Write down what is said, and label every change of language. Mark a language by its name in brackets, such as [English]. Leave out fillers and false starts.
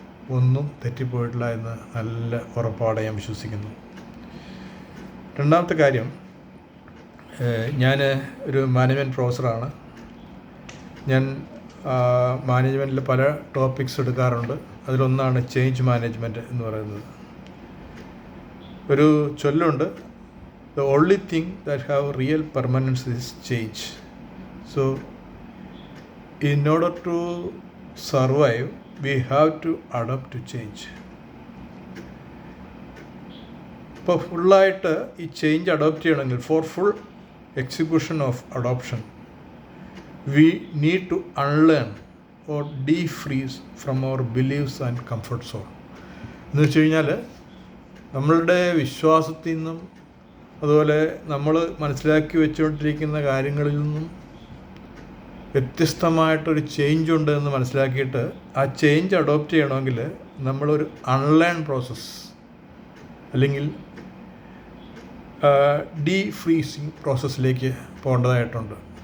[Malayalam] ഒന്നും തെറ്റിപ്പോയിട്ടില്ല എന്ന് നല്ല ഉറപ്പോടെ ഞാൻ വിശ്വസിക്കുന്നു. രണ്ടാമത്തെ കാര്യം, ഞാൻ ഒരു മാനേജ്മെൻറ്റ് പ്രൊഫസറാണ്. ഞാൻ മാനേജ്മെൻറ്റിൽ പല ടോപ്പിക്സ് എടുക്കാറുണ്ട്. അതിലൊന്നാണ് ചേഞ്ച് മാനേജ്മെൻറ്റ് എന്ന് പറയുന്നത്. ഒരു ചൊല്ലുണ്ട്, [English] the only thing that have real permanence is change. So in order to survive, we have to adapt to change. [Malayalam] ഇപ്പോൾ ഫുള്ളായിട്ട് ഈ ചേഞ്ച് അഡോപ്റ്റ് ചെയ്യണമെങ്കിൽ, [English] For full execution of adoption, we need to unlearn or defreeze from our beliefs and comfort zone. [Malayalam] എന്ന് വെച്ച് കഴിഞ്ഞാൽ നമ്മളുടെ വിശ്വാസത്തിൽ നിന്നും അതുപോലെ നമ്മൾ മനസ്സിലാക്കി വെച്ചുകൊണ്ടിരിക്കുന്ന കാര്യങ്ങളിൽ നിന്നും വ്യത്യസ്തമായിട്ടൊരു ചേഞ്ച് ഉണ്ട് എന്ന് മനസ്സിലാക്കിയിട്ട് ആ ചേഞ്ച് അഡോപ്റ്റ് ചെയ്യണമെങ്കിൽ നമ്മളൊരു അൺലേൺ പ്രോസസ്സ് അല്ലെങ്കിൽ ഡീഫ്രീസിങ് പ്രോസസ്സിലേക്ക് പോകേണ്ടതായിട്ടുണ്ട്.